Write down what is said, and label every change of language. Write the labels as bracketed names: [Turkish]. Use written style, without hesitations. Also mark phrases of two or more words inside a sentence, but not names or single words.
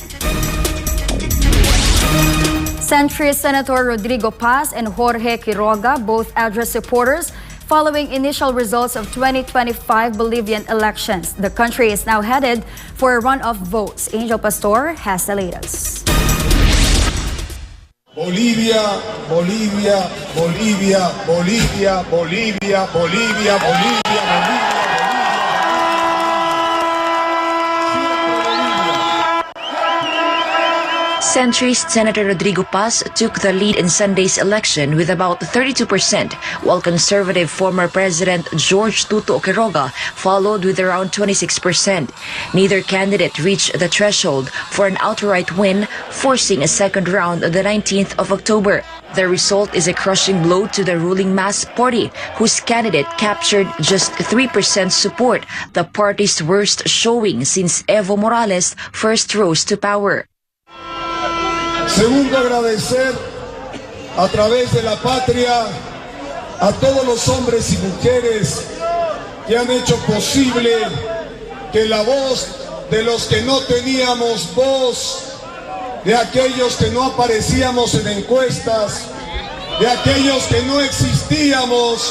[English] Centrist Senator Rodrigo Paz and Jorge Quiroga both addressed supporters following initial results of 2025 Bolivian elections. The country is now headed for a runoff votes. Angel Pastor has the latest. Bolivia, Bolivia, Bolivia, Bolivia, Bolivia, Bolivia, Bolivia, Bolivia. Centrist Senator Rodrigo Paz took the lead in Sunday's election with about 32%, while conservative former President George Tuto Quiroga followed with around 26%. Neither candidate reached the threshold for an outright win, forcing a second round on the 19th of October. The result is a crushing blow to the ruling Mas Party, whose candidate captured just 3% support, the party's worst showing since Evo Morales first rose to power. [Spanish] Segundo, agradecer a través de la patria a todos los hombres y mujeres que han hecho posible que la voz de los que no teníamos voz, de aquellos que no aparecíamos en encuestas, de aquellos que no existíamos.